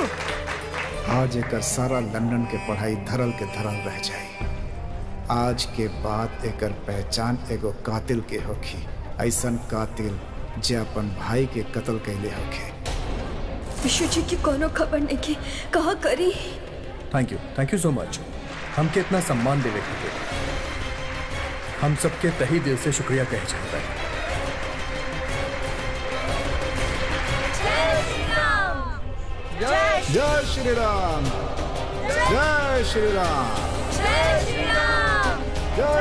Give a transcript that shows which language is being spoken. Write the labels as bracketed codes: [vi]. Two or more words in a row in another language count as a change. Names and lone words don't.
[bho] आज एकर सारा लंदन के पढ़ाई धरल के धरल रह जाए। आज के बाद एकर पहचान एगो कातिल के होखी, ऐसन कातिल जे अपन भाई के कत्ल कैले होखे। विशु जी की कोनो खबर नहीं की, कहा करी। [en] Thank you so much. [bho] हमके इतना सम्मान देवे खातिर हम सबके तहे दिल से शुक्रिया कहे चाहता है। जय श्री राम, जय श्री राम।